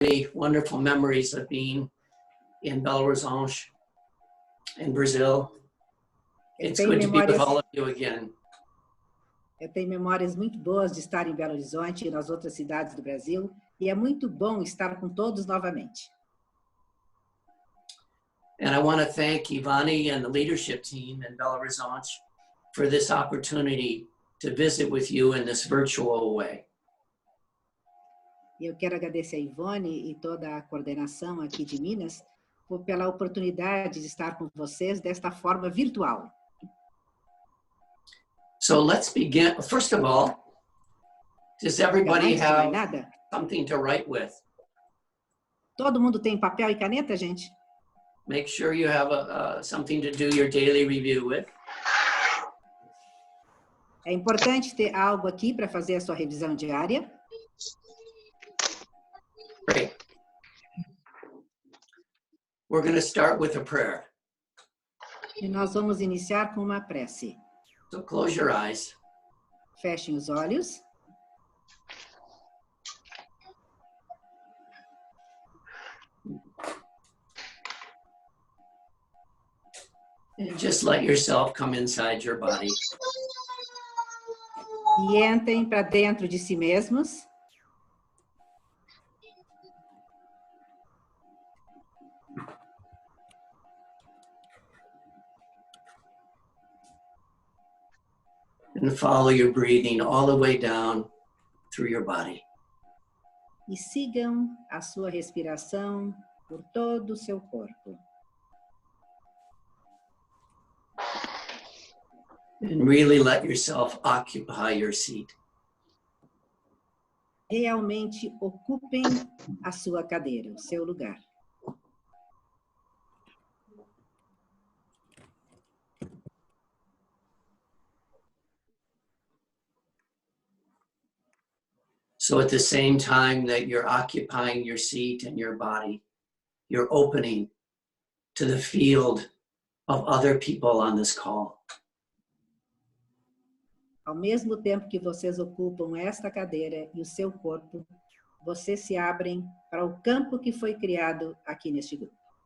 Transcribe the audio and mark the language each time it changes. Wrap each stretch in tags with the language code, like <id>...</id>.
<en>many wonderful memories of being in Belo Horizonte, in Brazil. It's good to be with all of you again.</en> <pt>Eu tenho memórias muito boas de estar em Belo Horizonte e nas outras cidades do Brasil, e é muito bom estar com todos novamente.</pt> <en>And I want to thank Ivani and the leadership team in Belo Horizonte for this opportunity to visit with you in this virtual way.</en> <pt>Eu quero agradecer a Ivone e toda a coordenação aqui de Minas pela oportunidade de estar com vocês desta forma virtual.</pt> <en>So let's begin. First of all, does everybody have something to write with?</en> <pt>Todo mundo tem papel e caneta, gente?</pt> <en>Make sure you have something to do your daily review with.</en> <pt>É importante ter algo aqui para fazer a sua revisão diária.</pt> <en>Great. We're going to start with a prayer.</en> <pt>E nós vamos iniciar com uma prece.</pt> <en>So close your eyes.</en> <pt>Fechem os olhos.</pt> <en>And just let yourself come inside your body.</en> <pt>E entrem para dentro de si mesmos.</pt> <en>And follow your breathing all the way down through your body.</en> <pt>E sigam a sua respiração por todo o seu corpo.</pt> <en>And really let yourself occupy your seat.</en> <pt>Realmente ocupem a sua cadeira, o seu lugar.</pt> <en>So at the same time that you're occupying your seat and your body, you're opening to the field of other people on this call.</en> <pt>Ao mesmo tempo que vocês ocupam esta cadeira e o seu corpo, vocês se abrem para o campo que foi criado aqui neste grupo.</pt>